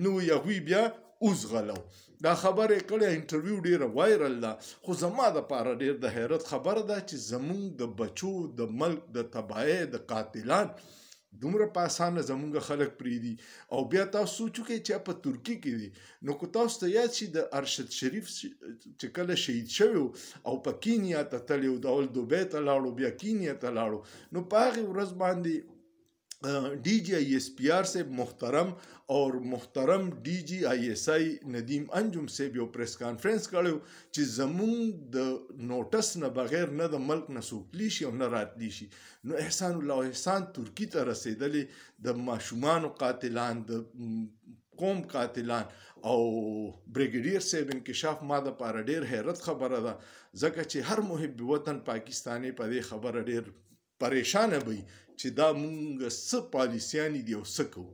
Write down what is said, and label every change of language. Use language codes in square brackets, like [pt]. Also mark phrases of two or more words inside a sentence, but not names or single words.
[ps] نو هغوی بیا اوزغلو دا خبره یې کړې، انټرویو ډېره وایرل ده، خو زما دپاره ډېر د حیرت خبره ده چې زموږ د بچو د ملک د تباهۍ د قاتلان دومره په اسانه زموږ خلک پرېږدي. او بیا تاسو سوچ وکړئ چې په ترکي کې دي. نو که تاسو ته یاد شي د ارشد شریف چې کله شهید شوی او په کینیا ته تللی و، د اول دوبۍ ته لاړو بیا کینیا ته لاړو، نو په هغې ورځ باندې डी जी आई एस पी आर से محترم डी जी आई एस आई ندیم انجم صاحب یو پریس کانفرنس کړی چې زمونږ د نوټس نه بغیر نه د ملک نه څوک تللی شي او نه راتلی شي. نو احسان الله احسان ترکي ته رسېدلی د ماشومانو قاتلان، د قوم قاتلان او بریګیډیر صاحب انکشاف ما دپاره ډېر حیرت خبره ده، ځکه چې هر محب وطن پاکستاني په دې خبره ډېر پریشانه وي چې دا مونږ څه پالیسیانې دي او څه کوو.